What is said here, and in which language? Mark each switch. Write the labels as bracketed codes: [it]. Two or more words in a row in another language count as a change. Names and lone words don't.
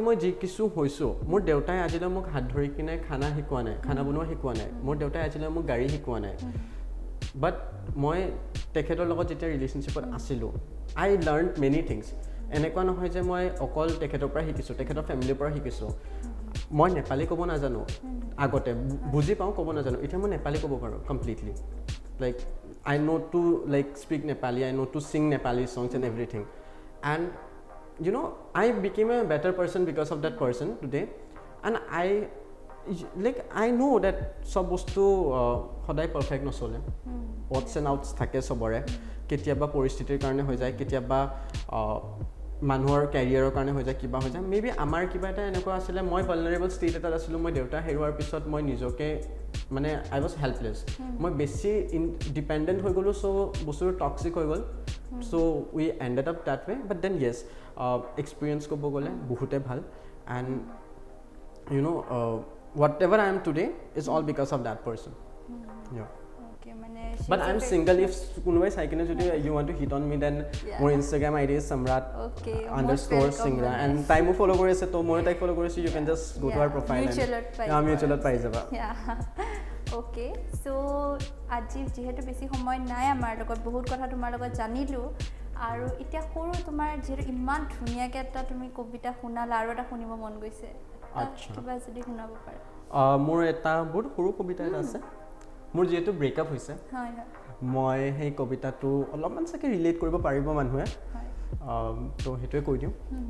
[as] মই যি কিছু হৈছোঁ মোৰ দেউতাই আজিলৈ মোক হাত ধৰি কিনে খানা শিকোৱা নাই খানা বনোৱা শিকোৱা নাই মোৰ দেউতাই আজিলৈ মোক গাড়ী শিকোৱা নাই বাট মই তেখেতৰ লগত যেতিয়া ৰিলেশ্যনশ্বিপত আছিলোঁ [en] I learn many things [as] এনেকুৱা নহয় যে মই অকল তেখেতৰ পৰা শিকিছোঁ তেখেতৰ ফেমিলিৰ পৰা শিকিছোঁ মই নেপালী ক'ব নাজানো আগতে বুজি পাওঁ ক'ব নাজানো এতিয়া মই নেপালী ক'ব পাৰোঁ [en] completely like I know to like speak Nepali I know to sing Nepali songs and everything and I became a better person because of that person today and I know that [as] সব বস্তু সদায় পাৰফেক্ট নচলে [en] ins and outs [as] থাকে চবৰে কেতিয়াবা পৰিস্থিতিৰ কাৰণে হৈ যায় কেতিয়াবা মানুহৰ কেৰিয়াৰৰ কাৰণে হৈ যায় কিবা হৈ যায় মেবি আমাৰ কিবা এটা এনেকুৱা আছিলে মই [en] vulnerable state [as] এটাত আছিলোঁ মই দেউতা হেৰুৱাৰ পিছত মই নিজকে মানে [en] I was helpless [as] মই বেছি ডিপেণ্ডেণ্ট হৈ গ'লোঁ চ' বস্তুটো টক্সিক হৈ গ'ল [en] So we ended up that way, but then yes, [as] experience ko bogole bahute bhal, [en] and you know, whatever I am today is all because of that person. Yeah. Okay, মানে But I'm single. If [as] কোনোবাই চাই কিনে যদি [en] you want to hit on me, then more Instagram ID is samrat_singra, and [as] time follow kori ase to more follow kori ase, [en] you can just go to our profile [as] mutual pai jaba. [en] okay so [as] আজি যেহেতু বেছি সময় নাই আমাৰ লগত বহুত কথা তোমাৰ লগত জানিলোঁ আৰু এতিয়া সৰু তোমাৰ যেহেতু ইমান ধুনীয়াকৈ এটা তুমি কবিতা শুনালা আৰু এটা শুনিব মন গৈছে কিবা যদি শুনাব পাৰে মোৰ এটা বহুত সৰু কবিতা এটা আছে মোৰ যেহেতু ব্ৰেকআপ হৈছে মই সেই কবিতাটো অলপমান চাগে ৰিলেট কৰিব পাৰিব মানুহে তো সেইটোৱে কৈ দিওঁ